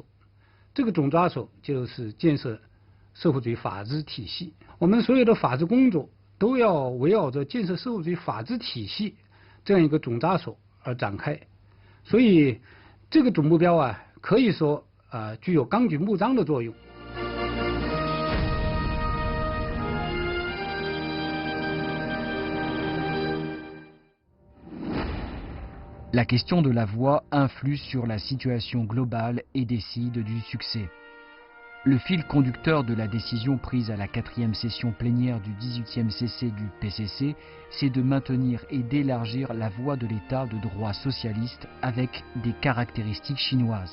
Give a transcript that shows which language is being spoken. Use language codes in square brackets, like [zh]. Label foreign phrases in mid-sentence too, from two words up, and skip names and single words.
[zh] 这个总抓手就是建设社会主义法治体系。我们所有的法治工作都要围绕着建设社会主义法治体系这样一个总抓手而展开，所以这个总目标可以说具有纲举目张的作用。 [fr] La question de la voix influe sur la situation globale et décide du succès. Le fil conducteur de la décision prise à la 4e session plénière du 18e CC du PCC, c'est de maintenir et d'élargir la voie de l'État de droit socialiste avec des caractéristiques chinoises.